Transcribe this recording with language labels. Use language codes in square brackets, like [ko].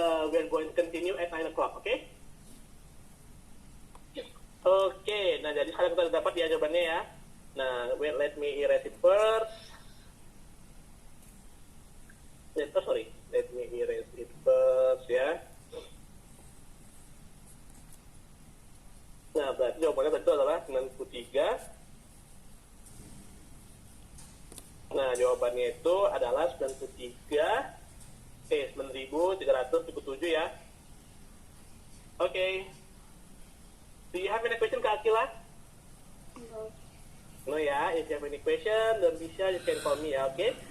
[en] We are going to continue at 9 o'clock, oke? [id] Oke, nah jadi sekarang kita udah dapat ya jawabannya ya. Nah, [en] wait, let me erase it first. Let me erase it first ya. [id] Nah, berarti jawabannya betul adalah 93. Nah, jawabannya itu adalah 9.377 ya. Oke. [en] Do you have any question, Kak Akila? No. No ya, if you have any question, don't be shy, you can call me ya, oke?